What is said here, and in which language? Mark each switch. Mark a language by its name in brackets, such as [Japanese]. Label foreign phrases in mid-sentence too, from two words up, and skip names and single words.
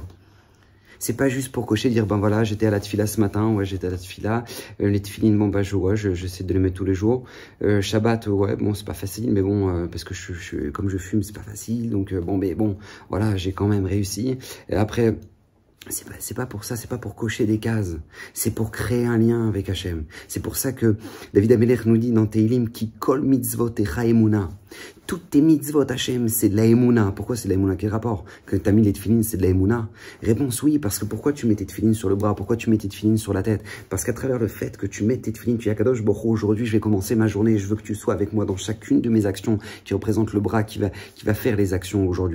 [French] C'est pas juste pour cocher, dire, ben voilà, j'étais à la tefila ce matin, ouais, j'étais à la tefila, les tefilines, bon, bah, j'essaie de les mettre tous les jours, Shabbat, ouais, bon, c'est pas facile, mais bon, parce que comme je fume, c'est pas facile, donc, bon, mais bon, voilà, j'ai quand même réussi, et après, c'est pas pour ça, c'est pas pour cocher des cases, c'est pour créer un lien avec Hachem. C'est pour ça que David Amelech nous dit dans Teilim, qui [Hebrew] כל מצותיך אמונה. [French] Toutes tes mitzvot Hachem, c'est de la emuna. Pourquoi c'est de la emuna? Quel rapport? Que tu as mis les tefilines, c'est de la emuna? Réponse oui, parce que pourquoi tu mets tes tefilines sur le bras? Pourquoi tu mets tes tefilines sur la tête? Parce qu'à travers le fait que tu mets tes tefilines, tu dis à Kadosh Baruch Hu, aujourd'hui je vais commencer ma journée, je veux que tu sois avec moi dans chacune de mes actions qui représente le bras qui va faire les actions aujourd'hui.